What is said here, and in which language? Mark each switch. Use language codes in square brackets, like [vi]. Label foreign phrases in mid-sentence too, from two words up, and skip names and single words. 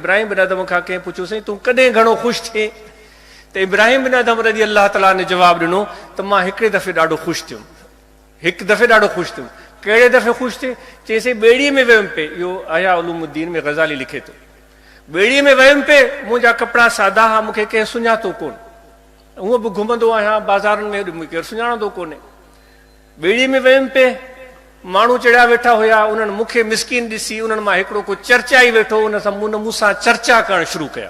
[skr] ابراہیم بن ادم کا کہیں پوچھو سائیں تو کدیں گھنو خوش تھے؟ تو ابراہیم بن ادم رضی اللہ تعالیٰ نے جواب ڈنو تو ماں ہکڑے دفعے ڈاڈو خوش تھیوں، ایک دفعے ڈاڈو خوش تھیوں. کہڑے دفعے خوش تھے؟ چیسے بیڑی میں ویم پہ. یہ احیاء علوم الدین میں غزالی لکھے تو [sd] ॿेड़ीअ में वयुमि पे, मुंहिंजा कपिड़ा सादा हा, मूंखे कंहिं सुञातो कोन। हूअं बि घुमंदो आहियां बाज़ारुनि में, मूंखे केरु सुञाणंदो कोन्हे। ॿेड़ीअ में वयुमि पे, माण्हू चढ़िया वेठा हुया, उन्हनि मूंखे मिसकीन ॾिसी उन्हनि मां हिकिड़ो को चर्चा ई वेठो, उन सां मूंसां चर्चा करणु शुरू कया।